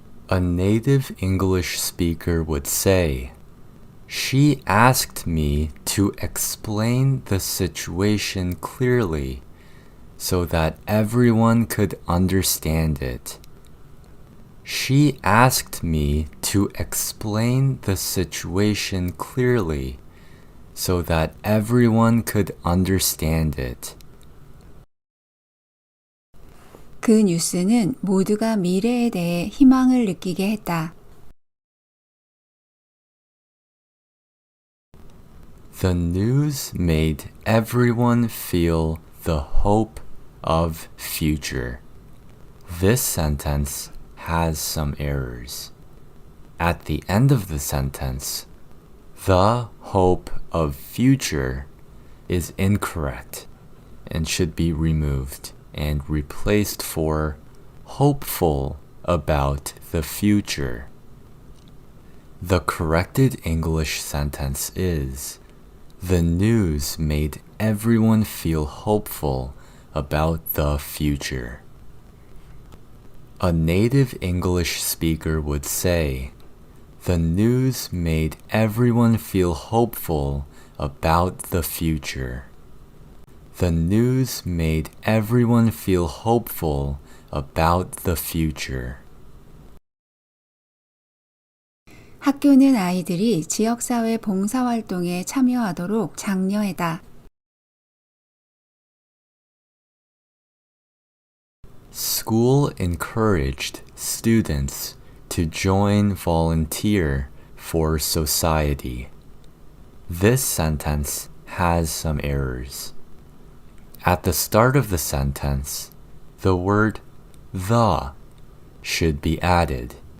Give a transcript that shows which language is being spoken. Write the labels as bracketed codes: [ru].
[en] A native English speaker would say, she asked me to explain the situation clearly so that everyone could understand it. She asked me to explain the situation clearly so that everyone could understand it. [ko] 그 뉴스는 모두가 미래에 대해 희망을 느끼게 했다. [en] The news made everyone feel the hope of future. This sentence has some errors. At the end of the sentence, the hope of future is incorrect and should be removed and replaced for hopeful about the future. The corrected English sentence is, the news made everyone feel hopeful about the future. A native English speaker would say, the news made everyone feel hopeful about the future. The news made everyone feel hopeful about the future. [ko] 학교는 아이들이 지역사회 봉사활동에 참여하도록 장려해다. [en] School encouraged students to join volunteer for society. This sentence has some errors. At the start of the sentence, the word the should be added.